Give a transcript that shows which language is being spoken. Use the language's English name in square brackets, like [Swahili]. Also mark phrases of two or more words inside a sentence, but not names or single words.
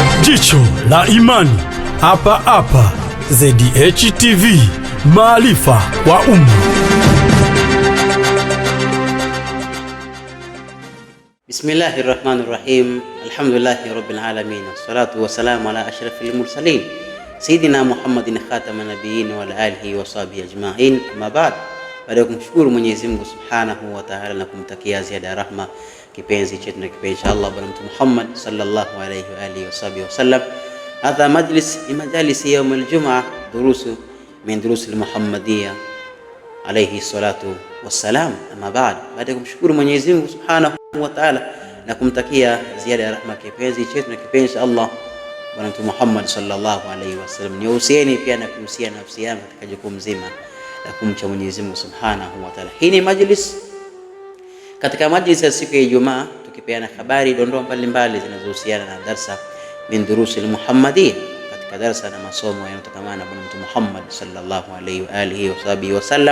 [Swahili] Jicho la imani hapa hapa ZDH TV, maarifa kwa umma. [Arabic] بسم الله الرحمن الرحيم. الحمد لله رب العالمين. والصلاة والسلام على أشرف المرسلين سيدنا محمد خاتم النبيين وعلى آله وصحبه أجمعين. أما بعد. Baada ya kumshukuru Mwenyezi Mungu سبحانه وتعالى na kumtakia ziada ya rahma kipenzi chetu na kipenzi Allah Bwana Mtume Muhammad صلى الله عليه وعلى آله وصحبه وسلم. هذا مجلس مجالس يوم الجمعة، دروس من دروس المحمدية عليه الصلاة والسلام. أما بعد. [Swahili] Baada ya kumshukuru Mwenyezi Mungu [Arabic] سبحانه وتعالى [Swahili] na kumtakia ziada ya rahma kipenzi chetu na kipenzi Allah Bwana Mtume Muhammad [Arabic] صلى الله عليه وسلم, [Swahili] niusieni pia na kuhusia nafsi yangu katika jukumu zima la kumcha Mwenyezi Mungu [Arabic] سبحانه وتعالى. [Swahili] Hii ni majlis, katika majlis ya siku ya Ijumaa, tukipeana habari dondoo mbalimbali zinazohusiana na darsa [Arabic] من دروس المحمدية, [Swahili] katika darsa na masomo yanayotokana na Bwana Mtume Muhammad [Arabic] صلى الله عليه وعلى آله وصحبه وسلم.